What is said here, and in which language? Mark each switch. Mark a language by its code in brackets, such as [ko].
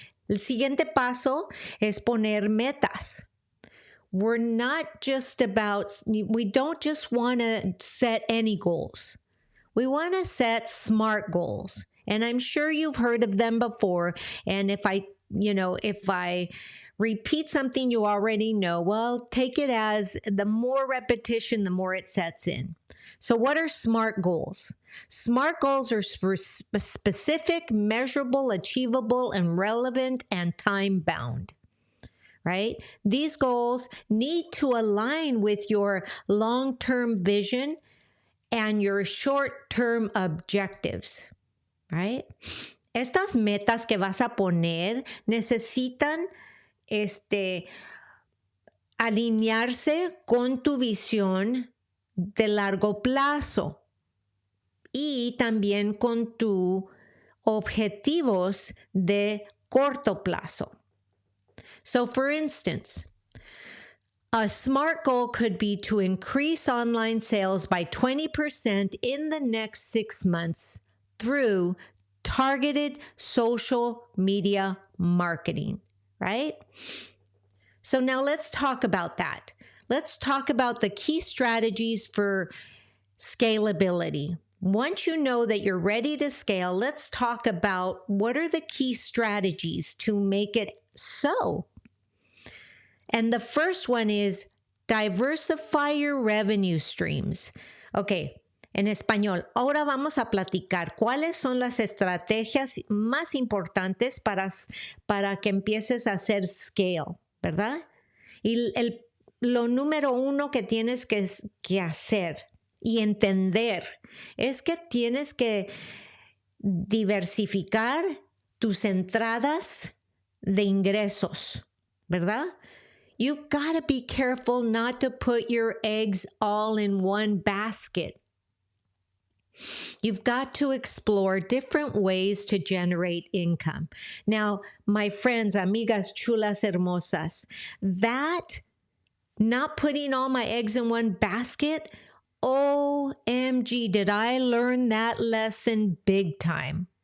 [es] El siguiente paso es poner metas. [en] We're not just about, we don't just want to set any goals. We want to set SMART goals. And I'm sure you've heard of them before. And if I repeat something you already know, well, take it as the more repetition, the more it sets in. So what are SMART goals? SMART goals are specific, measurable, achievable, and relevant, and time-bound, right? These goals need to align with your long-term vision and your short-term objectives, right? [es] Estas metas que vas a poner necesitan alinearse con tu visión de largo plazo y también con tus objetivos de corto plazo. [en] So, for instance, a SMART goal could be to increase online sales by 20% in the next 6 months through targeted social media marketing, right? So now let's talk about that. Let's talk about the key strategies for scalability. Once you know that you're ready to scale, let's talk about what are the key strategies to make it so. And the first one is diversify your revenue streams. [es] Okay, en español, ahora vamos a platicar cuáles son las estrategias más importantes para que empieces a hacer scale, ¿verdad? Y lo número uno que tienes que hacer y entender es que tienes que diversificar tus entradas de ingresos, ¿verdad? [en] You've got to be careful not to put your eggs all in one basket. You've got to explore different ways to generate income. Now, my friends, [es] amigas chulas hermosas, [en] that not putting all my eggs in one basket, OMG, did I learn that lesson big time.